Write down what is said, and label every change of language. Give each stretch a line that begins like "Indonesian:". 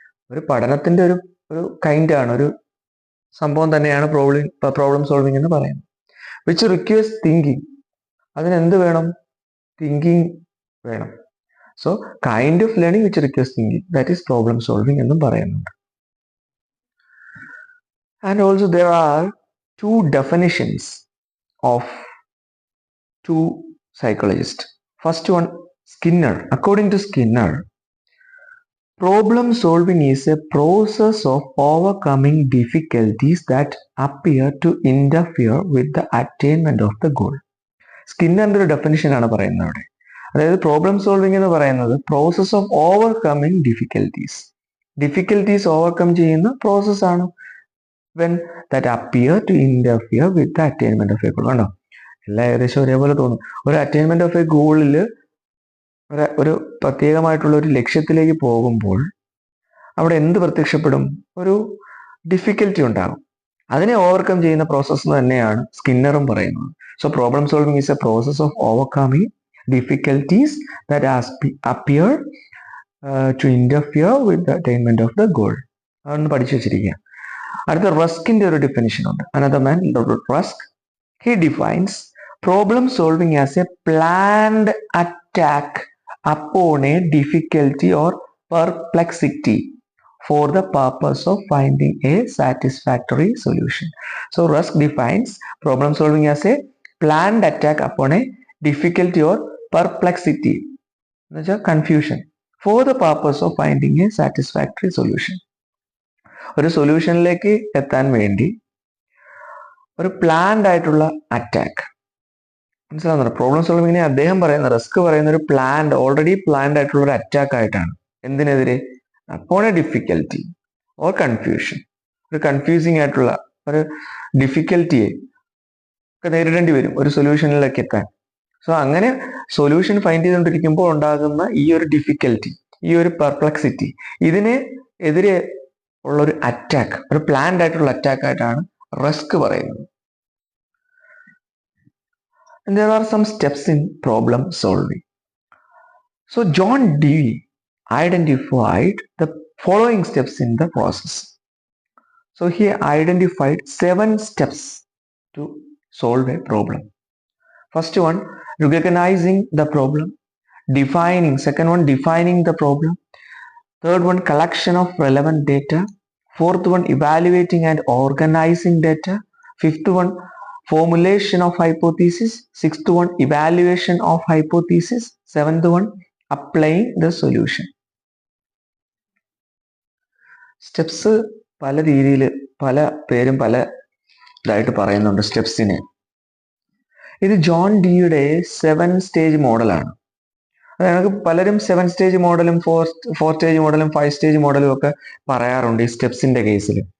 Malayalam: ഒരു പഠനത്തിന്റെ ഒരു കൈൻഡാണ്, ഒരു സംഭവം തന്നെയാണ് പ്രോബ്ലം സോൾവിംഗ് എന്ന് പറയുന്നത്.
English: Which requires thinking.
Malayalam: അതിനെന്ത് വേണം? തിങ്കിങ് വേണം.
English: so kind of learning which requires thinking, that is problem solving
Malayalam: എന്നും പറയുന്നുണ്ട്.
English: And also there are two definitions of two psychologists. First one, Skinner. According to Skinner, problem solving is a process of overcoming difficulties that appear to interfere with the attainment of the goal.
Malayalam: സ്കിന്നറിന്റെ ഒരു definition ആണ് പറയുന്നത് അവിടെ. അതായത് problem solving എന്ന് പറയുന്നത്
English: process of overcoming difficulties
Malayalam: overcome ചെയ്യുന്ന പ്രോസസ്സാണ്.
English: when that appear to interfere with the attainment of a goal.
Malayalam: കണ്ടോ, എല്ലാം ഏകദേശം ഒരേപോലെ തോന്നും. ഒരു
English: attainment of a ഗോളിൽ,
Malayalam: ഒരു പ്രത്യേകമായിട്ടുള്ള ഒരു ലക്ഷ്യത്തിലേക്ക് പോകുമ്പോൾ അവിടെ എന്ത് പ്രത്യക്ഷപ്പെടും? ഒരു ഡിഫിക്കൽറ്റി ഉണ്ടാകും. അതിനെ ഓവർകം ചെയ്യുന്ന പ്രോസസ്സ് തന്നെയാണ് സ്കിന്നറും പറയുന്നത്.
English: So problem solving is a process of overcoming difficulties that appear to interfere with the attainment of the goal.
Malayalam: അതൊന്ന് പഠിച്ചു വെച്ചിരിക്കുക. അടുത്ത റസ്കിന്റെ ഒരു ഡെഫിനിഷൻ ഉണ്ട്.
English: Another man, Rusk, he defines problem solving as a planned attack upon a difficulty or perplexity for the purpose of finding a satisfactory solution. So Rusk defines problem solving as a planned attack upon a difficulty or perplexity, confusion, for the purpose of finding a satisfactory solution.
Malayalam: ഒരു സൊല്യൂഷനിലേക്ക് എത്താൻ വേണ്ടി ഒരു planned ആയിട്ടുള്ള attack. മനസ്സിലാവുന്നുണ്ടോ? Problem സോൾവിങ്ങിനെ അദ്ദേഹം പറയുന്ന, risk പറയുന്ന ഒരു ഓൾറെഡി പ്ലാൻഡ് ആയിട്ടുള്ള ഒരു അറ്റാക്ക് ആയിട്ടാണ്. എന്തിനെതിരെ?
English: Upon a difficulty or confusion.
Malayalam: ഒരു കൺഫ്യൂസിങ് ആയിട്ടുള്ള ഒരു ഡിഫിക്കൽറ്റിയെ ഒക്കെ നേരിടേണ്ടി വരും ഒരു സൊല്യൂഷനിലേക്ക് എത്താൻ. സോ അങ്ങനെ സൊല്യൂഷൻ ഫൈൻഡ് ചെയ്തുകൊണ്ടിരിക്കുമ്പോൾ ഉണ്ടാകുന്ന ഈ ഒരു ഡിഫിക്കൽറ്റി, ഈ ഒരു പെർപ്ലക്സിറ്റി, ഇതിനെ എതിരെ ഉള്ള ഒരു അറ്റാക്ക്, ഒരു പ്ലാൻഡ് ആയിട്ടുള്ള അറ്റാക്ക് ആയിട്ടാണ് റിസ്ക് പറയുന്നത്.
English: And there are some steps in problem solving. So John Dewey identified the following steps in the process. So he identified 7 steps to solve a problem. First one, recognizing the problem. Defining, second one, defining the problem. Third one, collection of relevant data. Fourth one, evaluating and organizing data. Fifth one, formulation of hypothesis. Sixth one, evaluation of hypothesis. Seventh one, applying the solution.
Malayalam: Steps പല രീതിയിൽ പല പേരും പല ഇതായിട്ട് പറയുന്നുണ്ട് സ്റ്റെപ്സിനെ. ഇത് John ഡിയുടെ 7 stage മോഡലാണ്. അതായത് പലരും 7 സ്റ്റേജ് മോഡലും 4 സ്റ്റേജ് മോഡലും 5 സ്റ്റേജ് മോഡലും ഒക്കെ പറയാറുണ്ട് ഈ സ്റ്റെപ്സിന്റെ കേസിൽ.